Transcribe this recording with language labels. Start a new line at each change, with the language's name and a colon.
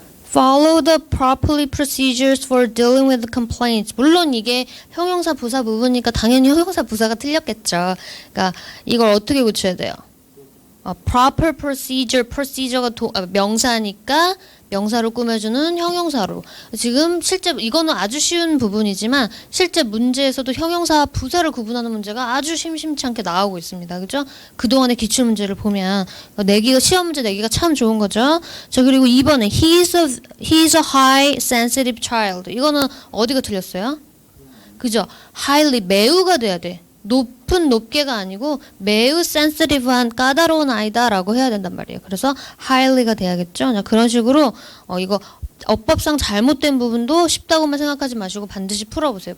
English: Follow the properly procedures for dealing with complaints.
Korean: 물론 이게 형용사 부사 부분이니까 당연히 형용사 부사가 틀렸겠죠. 그러니까 이걸 어떻게 고쳐야 돼요?
English: proper procedure
Korean: 가 명사니까 명사로 꾸며주는 형용사로. 지금 실제 이거는 아주 쉬운 부분이지만 실제 문제에서도 형용사와 부사를 구분하는 문제가 아주 심심치 않게 나오고 있습니다. 그죠? 그동안의 기출 문제를 보면 시험 문제 내기가 참 좋은 거죠. 자, 그리고 2번에
English: he's a high sensitive child.
Korean: 이거는 어디가 틀렸어요? 그죠? highly 매우가 돼야 돼. 높게가 아니고 매우 sensitive한 까다로운 아이다라고 해야 된단 말이에요. 그래서 highly가 돼야겠죠. 자, 그런 식으로 이거 어법상 잘못된 부분도 쉽다고만 생각하지 마시고 반드시 풀어보세요.